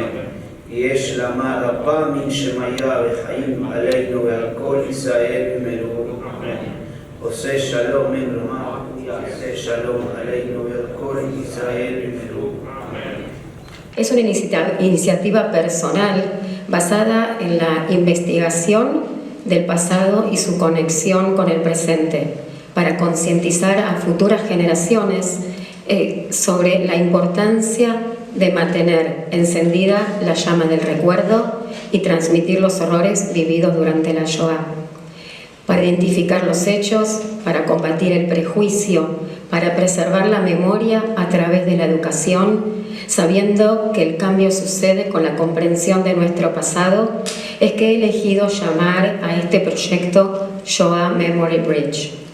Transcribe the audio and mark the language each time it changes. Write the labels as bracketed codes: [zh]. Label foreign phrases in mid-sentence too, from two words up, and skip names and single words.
[he] יש למה רבה מן שמיה וחיים עלינו ועל כל ישראל וימלאו אמן. עושה שלום ממרומה יעשה שלום עלינו ועל כל ישראל וימלאו אמן. [es] Es una iniciativa personal basada en la investigación del pasado y su conexión con el presente, para concientizar a futuras generaciones sobre la importancia de mantener encendida la llama del recuerdo y transmitir los horrores vividos durante la Shoah, para identificar los hechos, para combatir el prejuicio, para preservar la memoria a través de la educación, sabiendo que el cambio sucede con la comprensión de nuestro pasado, es que he elegido llamar a este proyecto Shoah Memory Bridge.